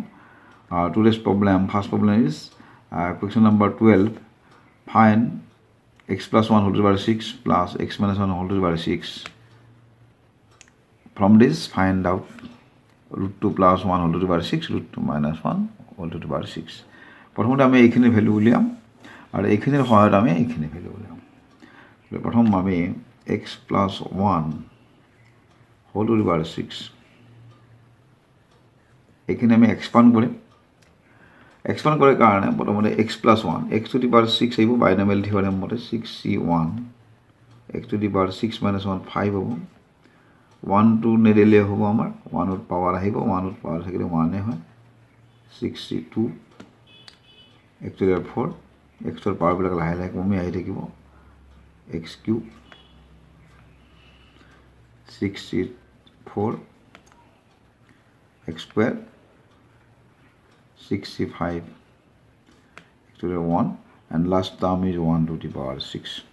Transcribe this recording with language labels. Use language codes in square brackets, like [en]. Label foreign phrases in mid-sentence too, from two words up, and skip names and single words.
[en] Today's problem, first problem is question number 12. Find x plus 1 whole to the power 6 plus x minus 1 whole to the power 6. From this, find out root 2 plus 1 whole to the power 6, root 2 minus 1 whole to the power 6. [as] প্রথমতে আমি এইখিনি ভ্যালু উলিয়াম আর এইখিনির সহায়ত আমি এইখিনি ভ্যালু উলিয়াম। প্রথম আমি [en] x plus 1 whole to the power 6 [as] এইখিনি আমি এক্সপান্ড কৰিম। এক্সপান্ড কৰাৰ কাৰণে প্ৰথমতে [en] x plus 1 x to the power 6 [as] আহিব [en] binomial theorem [as] মতে [en] 6c1 x to the power 6 minus 1 5 [as] হ'ব। 1 2 নেদিলে হ'ব আমাৰ 1 ৰ পাৱাৰ আহিব 1 ৰ পাৱাৰ থাকিলে 1 এ হয় [en] 6c2 x to the power 4 [as] x ৰ পাৱাৰ বিলাক লাহে লাহে কমি আহি থাকিব [en] x cube 6c4 x square 6c5 x to the 1 and last term is 1 to the power 6.